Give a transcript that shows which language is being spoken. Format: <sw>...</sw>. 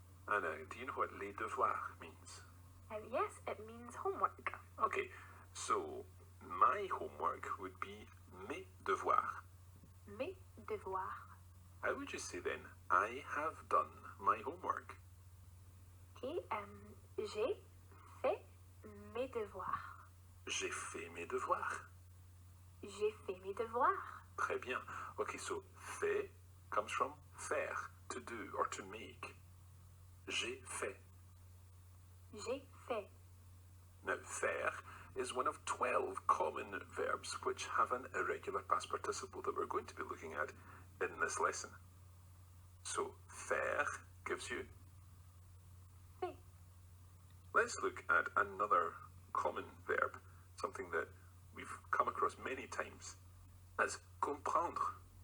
<en>Anna, do you know what</en> <fr>les devoirs</fr> <en>means? Yes, it means homework. Okay, so my homework would be</en> <fr>mes devoirs. Mes devoirs.</fr> <en>How would you say then, I have done my homework?</en> <fr>Okay, j'ai fait mes devoirs. J'ai fait mes devoirs. J'ai fait mes devoirs. Très bien.</fr> <en>Okay, so fait comes from faire, to do or to make.</en> <fr>J'ai fait. J'ai fait.</fr> <en>Now, faire is one of 12 common verbs which have an irregular past participle that we're going to be looking at in this lesson. So, faire gives you.</en> <fr>Fait.</fr> <en>Let's look at another common verb, something that we've come across many times, as comprendre.</en>